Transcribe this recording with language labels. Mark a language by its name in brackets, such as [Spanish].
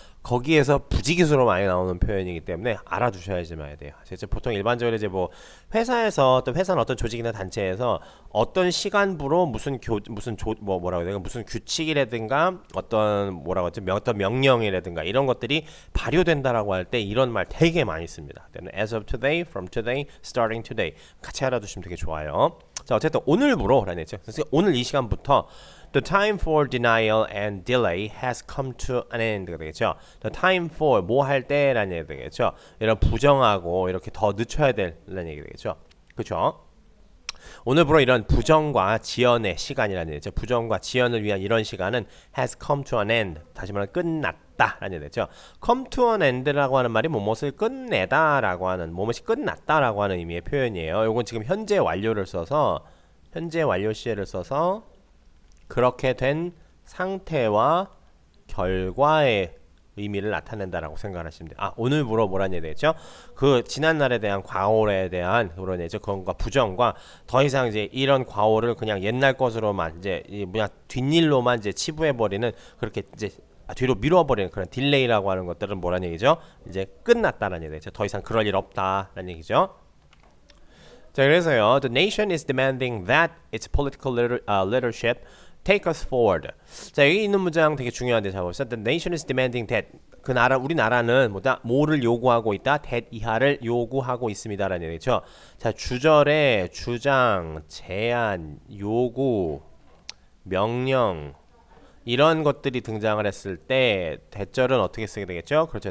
[Korean] 거기에서 부지기수로 많이 나오는 표현이기 때문에 알아두셔야지만 돼요. 이제 보통 일반적으로 이제 뭐 회사에서 또 회사는 어떤 조직이나 단체에서 어떤 시간부로 뭐라고 해야 되나 무슨 규칙이라든가 어떤 뭐라고 하지 어떤 명령이라든가 이런 것들이 발효된다라고 할 때 이런 말 되게 많이 씁니다. [English] as of today, from today, starting today [Korean] 같이 알아두시면 되게 좋아요. 자 어쨌든 오늘부로라는 얘기죠. 그래서 오늘 이 시간부터 [English] The time for denial and delay has come to an end가 되겠죠. The time for [Korean] 뭐 할 때라는 얘기 되겠죠. 이런 부정하고 이렇게 더 늦춰야 될라는 얘기 되겠죠. 그렇죠? 오늘부로 이런 부정과 지연의 시간이라는 얘기죠. 부정과 지연을 위한 이런 시간은 [English] has come to an end. [Korean] 다시 말하면 끝났다라는 얘기 되죠. [English] come to an end [Korean] 라고 하는 말이 무엇을 끝내다라고 하는 무엇이 끝났다라고 하는 의미의 표현이에요. 이건 지금 현재 완료를 써서 현재 완료 시제를 써서 그렇게 된 상태와 결과의 의미를 나타낸다라고 생각하시면 돼요. 오늘부로 뭐라는 얘기 되겠죠? 그 지난날에 대한 과오에 대한 그런 얘기죠. 그건과 부정과 더 이상 이제 이런 과오를 그냥 옛날 것으로만 이제 뭐냐 뒷일로만 이제 치부해 버리는 그렇게 이제 뒤로 미뤄버리는 그런 딜레이라고 하는 것들은 뭐라는 얘기죠? 이제 끝났다라는 얘기죠. 더 이상 그럴 일 없다라는 얘기죠. [English] 자 그래서요, the nation is demanding that its political leadership take us forward. [Korean] 자 여기 있는 문장 되게 중요한데 자 보세요. [English] The nation is demanding that [Korean] 그 나라 우리나라는 뭐를 요구하고 있다. that 이하를 요구하고 있습니다라는 얘기죠. 자 주절에 주장, 제안, 요구, 명령 이런 것들이 등장을 했을 때 대절은 어떻게 쓰게 되겠죠? 그렇죠.